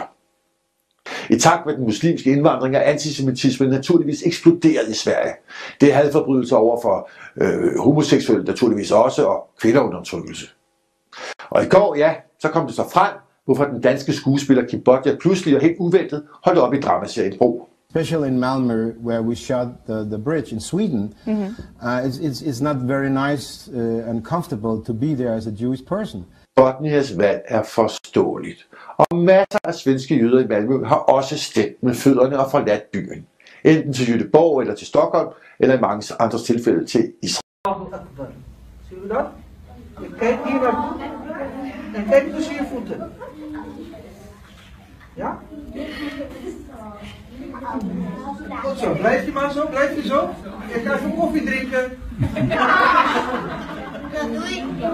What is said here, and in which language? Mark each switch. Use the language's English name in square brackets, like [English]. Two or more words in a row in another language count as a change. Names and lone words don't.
[Danish] I takt med den muslimske indvandring er antisemitismen naturligvis eksploderet i Sverige. Det er hadforbrydelser over for homoseksuelle naturligvis også, og kvindeundertrykkelse. Og i går, ja, så kom det så frem, hvorfor den danske skuespiller Kim Bodja pludselig og helt uventet holdt op i dramaserien Bro. [English] Especially in Malmö, where we shot the bridge in Sweden, it's not very nice and comfortable to be there as a Jewish person. [Danish] Bodnias valg er forståeligt, og masser af svenske jøder i Malmø har også stemt med fødderne og forladt byen. Enten til Göteborg eller til Stockholm, eller i mange andre tilfælde til Israel. [Dutch] Kijk hier naar. En kijk tussen je voeten. Ja? Goed zo. Blijf je maar zo, blijf je zo. Ik ga even koffie drinken. Dat doe ik niet.